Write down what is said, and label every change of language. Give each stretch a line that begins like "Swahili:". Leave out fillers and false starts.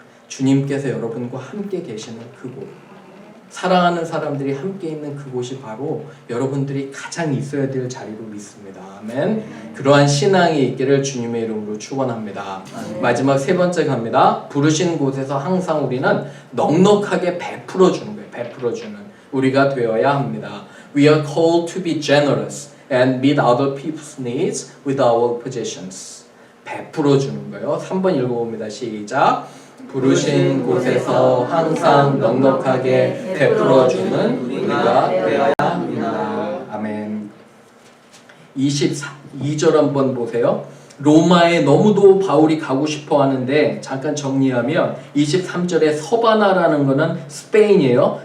Korean: 주님께서 여러분과 함께 계시는 그곳, 사랑하는 사람들이 함께 있는 그곳이 바로 여러분들이 가장 있어야 될 자리로 믿습니다. 아멘. 그러한 신앙이 있기를 주님의 이름으로 축원합니다. 마지막 세 번째 갑니다. 부르신 곳에서 항상 우리는 넉넉하게 베풀어 주는 거예요. 베풀어 주는 우리가 되어야 합니다.
English: We are called to be generous and meet other people's needs with our possessions.
Korean: 베풀어 주는 거예요. 3번 읽어봅니다. 시작. 부르신 곳에서 항상 넉넉하게 베풀어주는 우리가 되어야 합니다. 아멘. 22절 한번 보세요. 로마에 너무도 바울이 가고 싶어 하는데 잠깐 정리하면 23절에 서바나라는 거는 스페인이에요.